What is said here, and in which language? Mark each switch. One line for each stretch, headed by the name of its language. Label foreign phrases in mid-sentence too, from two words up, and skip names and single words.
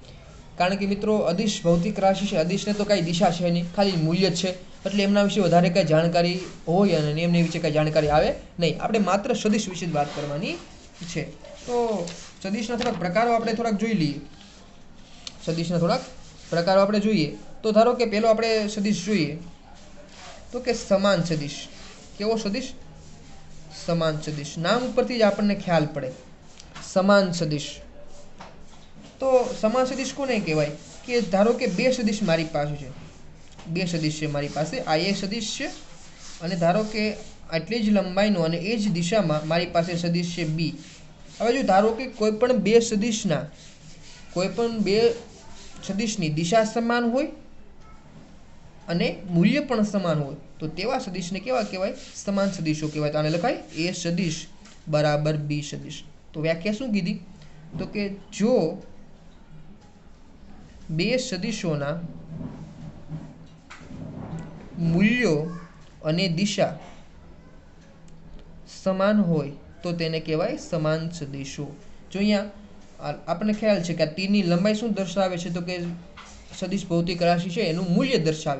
Gujarati: કારણ કે મિત્રો અદિશ ભૌતિક રાશિ છે અદિશને તો કાંઈ દિશા છે નહીં ખાલી મૂલ્ય જ છે એટલે એમના વિશે વધારે કાંઈ જાણકારી હોય અને એમની વિશે કાંઈ જાણકારી આવે નહીં આપણે માત્ર સદિશ વિશે જ વાત કરવાની છે તો સદિશના થોડાક પ્રકારો આપણે થોડાક જોઈ લઈએ સદિશના થોડાક પ્રકારો આપણે જોઈએ તો ધારો કે પહેલો આપણે સદિશ જોઈએ તો કે સમાન સદિશ કેવો સદિશ સમાન સદિશ નામ ઉપરથી જ આપણને ખ્યાલ પડે સમાન સદિશ તો સમાન સદિશ કોને કહેવાય કે ધારો કે બે સદિશ મારી પાસે છે બે સદિશ છે મારી પાસે આ એ સદિશ છે અને ધારો કે આટલી જ લંબાઈનો અને એ જ દિશામાં મારી પાસે સદિશ છે બી હવે જો ધારો કે કોઈપણ બે સદિશના કોઈપણ બે સદિશની દિશા સમાન હોય અને મૂલ્ય પણ સમાન હોય તો તેવા સદિશને કેવા કહેવાય સમાન સદિશો કહેવાય તો આને લખાય એ સદિશ બરાબર બી સદિશ તો વ્યાખ્યા શું કીધી તો કે જો બે સદિશોના મૂલ્યો અને દિશા સમાન હોય તો તેને કહેવાય સમાન સદિશો જો અહીંયા આપણને ખ્યાલ છે કે આ તીરની લંબાઈ શું દર્શાવે છે તો કે સદિશ ભૌતિક રાશિ છે એનું મૂલ્ય દર્શાવે.